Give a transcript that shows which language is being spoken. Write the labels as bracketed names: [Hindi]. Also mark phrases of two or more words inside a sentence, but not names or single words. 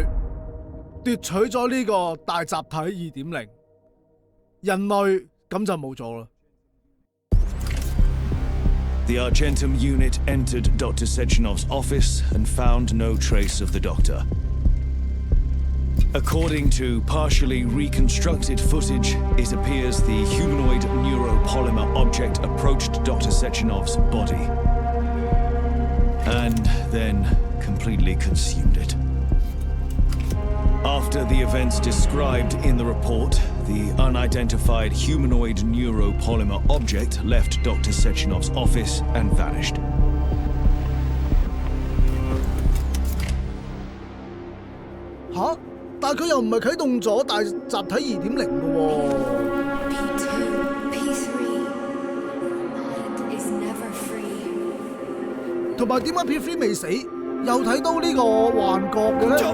[Cantonese] 奪取咗呢個大集體 2.0， 人類咁就冇咗啦。 [English] The Argentum unit entered Dr. Sechenov's office and found no trace of the doctor. According to partially reconstructed footage, it appears the humanoid neuropolymer object approached Dr. Sechenov's body and then completely consumed it. After the events described in the report, the unidentified humanoid neuropolymer object left Dr. Sechenov's office and vanished. [Cantonese] 吓？但係佢又唔係啟動咗大集體 2.0 嘅喎。 [English] P2, P3, mind is never free. [Cantonese] 同埋點解 P3 未死，又睇到呢個幻覺嘅咧？